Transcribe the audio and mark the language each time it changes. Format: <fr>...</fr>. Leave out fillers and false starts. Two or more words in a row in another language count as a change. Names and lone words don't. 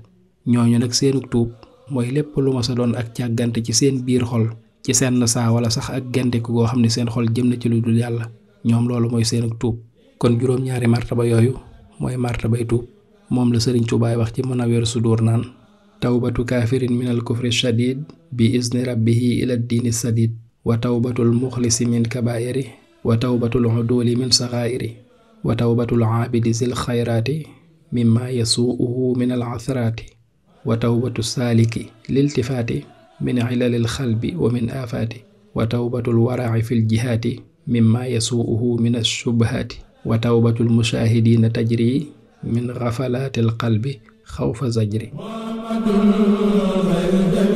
<wo>ñooñu nag seenug tuub mooy lépp lu mas a doon ak càggante ci seen biir xol ci seen saa wala sax ak genteku goo xam ne seen xol jëm na ci lu dul yàlla ñoom loolu mooy seenug tuub. kon juróom-ñaari martaba yooyu mooy martabay tuub moom la Sëriñ Tuubaa wax ci Munawwirus Sudur naan</wo> <ar>توبة كافرين من الكفر الشديد بإذن ربه إلى دين سديد وتوبة المخلص من كبائر وتوبة العدول من صغائر وتوبة العابد ذي الخيرات مما يسوءه من الأثرات وتوبة السالك للالتفات من علل القلب ومن آفات وتوبة الورع في الجهات مما يسوءه من الشبهات وتوبة المشاهدين تجري من غفلات القلب خوف الزجر</ar>